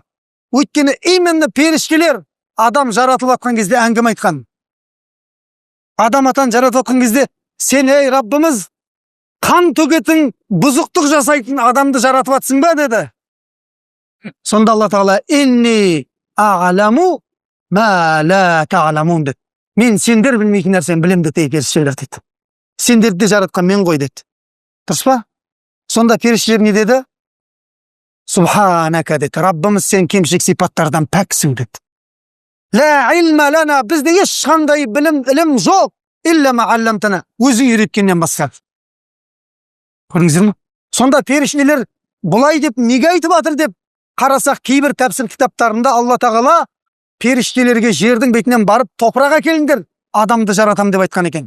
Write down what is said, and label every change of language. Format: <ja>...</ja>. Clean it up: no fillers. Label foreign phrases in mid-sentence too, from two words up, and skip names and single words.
<kk>Өйткені именно періштелер адам жаратылып жатқан кезде әңгіме айтқан. Адам атан жаратылып жатқан кезде сен, ей Раббымыз, қан төгетін, бұзықтық жасайтын адамды жаратып жатсың ба деді. Сонда Алла тағала</kk> <ar>إني أعلم ما لا تعلمون</ar> <kk>деді. Мен сендер білмейтін нәрсені білем деді періштелер дейді. Сендерді жаратқан мен ғой деді. Дұрыс па? Сонда періштелер не деді? Субханака деді. Раббымыз сен кемшілік сипаттардан пәксің деді.</kk> <ar>لا علم لنا,</ar> <kk>бізде ешқандай ілім жоқ.</kk> <ar>إلا ما علمتنا,</ar> <kk>өзің үйреткеннен басқа. Көрдіңіздер ме? Сонда періштелер бұлай деп неге айтып жатыр деп қарасақ, кейбір тәпсір кітаптарында Алла тағала періштелерге жердің бетінен барып топырақ әкеліңдер, адамды жаратам деп айтқан екен.</kk>